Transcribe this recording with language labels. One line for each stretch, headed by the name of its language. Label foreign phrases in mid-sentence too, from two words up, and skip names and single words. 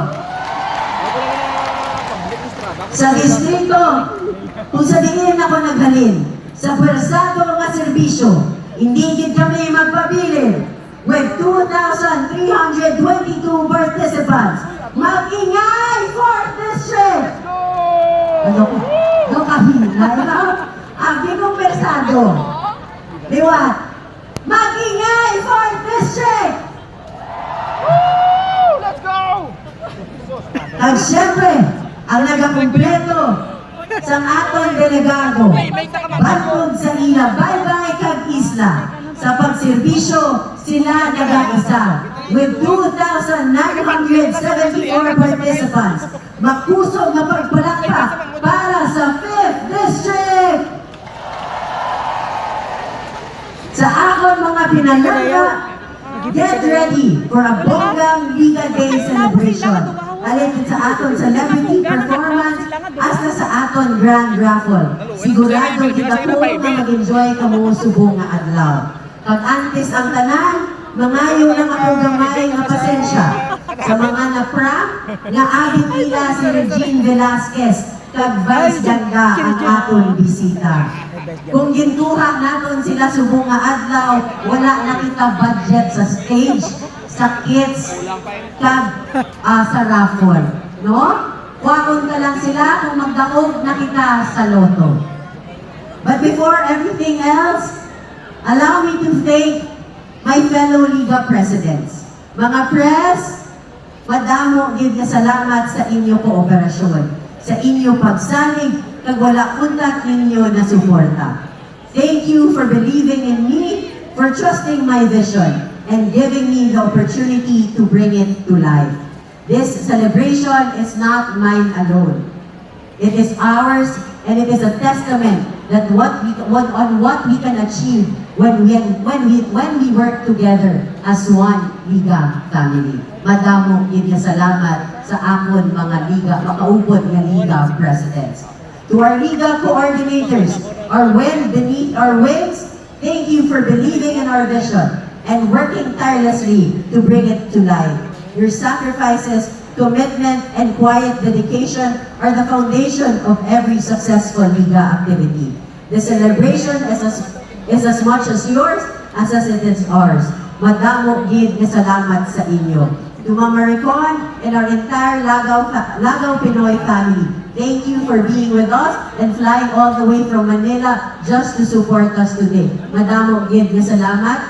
Hiligaynon: Sa distrito kung sa diin ako naghalin, sa pwersado nga serbisyo, hindi gid kami magpabilin
English: with 2,322 participants.
Hiligaynon: Mag-ingay
English: for district!
Hiligaynon: Ano kahina? Abi kong persado. Liwat. Mag-ingay
English: for district! Woo! Let's go!
Hiligaynon: At syempre, ang nagakumpleto sa aton delegado, bantog sa ila, baybay kag isla. Sa pagserbisyo, sila nag-aisa
English: with 2,974 participants.
Hiligaynon: Makusog na pagpalakpak para sa 5th District! Sa akon mga pinalangga,
English: get ready for a bonggang Liga Day celebration.
Hiligaynon: Alin sa aton
English: celebrity performance
Hiligaynon: hasta sa aton
English: grand raffle.
Hiligaynon: Sigurado kita po na mag-enjoy kamo subong nga adlaw. Pag antes ang tanan, mangayo lang ako gamay nga pasensya sa mga na-prank nga abit nila si Regine Velasquez kag Vice Ganda ang aton bisita. Kung gintuha naton sila subong nga adlaw, wala na kita budget sa stage, sa kits, kag sa raffle. No? Waon ka lang sila kung magdaog na kita sa loto.
English: But before everything else, allow me to thank my fellow Liga Presidents.
Hiligaynon: Mga Pres, madamo gid nga salamat sa inyo kooperasyon, sa inyo pagsalig, kag wala untat ninyo na suporta.
English: Thank you for believing in me, for trusting my vision, and giving me the opportunity to bring it to life. This celebration is not mine alone. It is ours, and it is a testament that on what we can achieve when we work together as one Liga family. Madamo gid salamat sa akon mga liga, makaupod nga Liga presidents. To our Liga coordinators, our wind beneath our wings, thank you for believing in our vision and working tirelessly to bring it to life. Your sacrifices, commitment, and quiet dedication are the foundation of every successful Liga activity. The celebration is as much as yours as it is ours.
Hiligaynon: Madamo gid nga salamat sa inyo.
English: To Mama Ricon and our entire Lagaw Pinoy family, thank you for being with us and flying all the way from Manila just to support us today.
Hiligaynon: Madamo gid nga salamat.